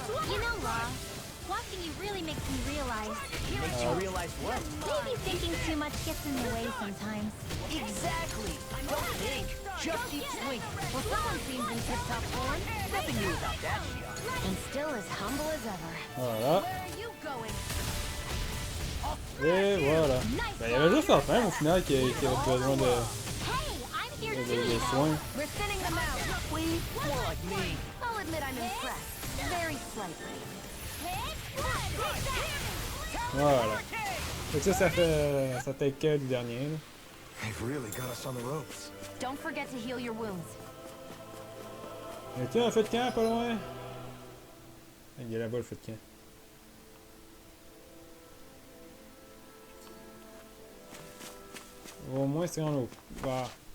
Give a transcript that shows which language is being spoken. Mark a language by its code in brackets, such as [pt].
[en] You know, Law, watching you really makes me realize. Makes you realize what? Maybe thinking too much gets in the way sometimes. Exactly! Don't think, just keep swinging. Well, someone seems in tip-top form. Nothing new about that, Shion. And still as humble as ever. [fr] Voilà. [en] Where are you going? [fr] Et voilà. Ben, il y avait juste la fin au final qui avait besoin de [en] Hey, I'm here too. [fr] soins. [en] We're thinning them out. We? More like me. I'll admit I'm impressed. Very slightly. [fr] Voilà. Fait que ça fait le cas du dernier. Là. [en] They've really got us on the ropes. Don't forget to heal your wounds. [fr] Y a-t-il un feu de camp pas loin? Il y a là-bas le feu de camp. Au moins c'est en eau. Bah.